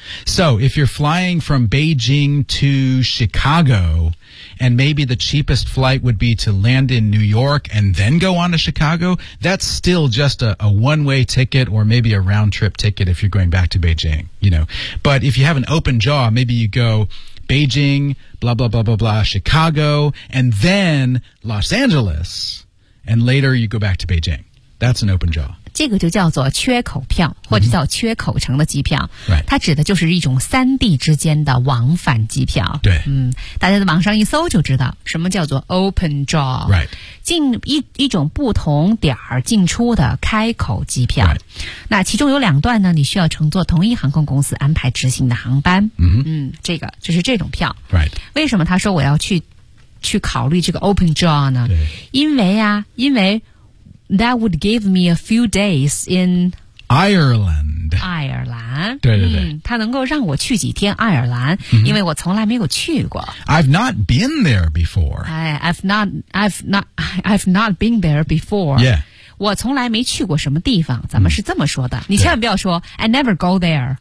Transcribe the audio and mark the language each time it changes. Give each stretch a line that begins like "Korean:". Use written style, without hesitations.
English: So, if you're flying from Beijing to Chicago, and maybe the cheapest flight would be to land in New York and then go on to Chicago, that's still just a one-way ticket or maybe a round-trip ticket if you're going back to Beijing, you know. But if you have an open jaw, maybe you go... Beijing, blah, blah, blah, blah, blah, Chicago, and then Los Angeles, and later you go back to Beijing. That's an open jaw.
Chinese: 这个就叫做缺口票或者叫缺口城的机票、
English: mm-hmm. right.
Chinese: 它指的就是一种三地之间的往返机票。对。嗯，大家在网上一搜就知道什么叫做 open jaw.
English: Right.
Chinese: 进 一种不同点进出的开口机票。
English: Right.
Chinese: 那其中有两段呢你需要乘坐同一航空公司安排执行的航班。 Mm-hmm. 嗯，这个就是这种票。
English: Right.
Chinese: 为什么他说我要去考虑这个 open jaw 呢对。因为
English: That would give me a few days in Ireland.
Chinese: 爱尔兰。对对对。嗯、它能够让我去几天爱尔兰、 mm-hmm. 因为我从来没有去过。
English: I've not been there before. I've not been there before. Yeah.
Chinese: 我从来没去过什么地方，咱们是这么说的。你千万不要说
English: I never go there.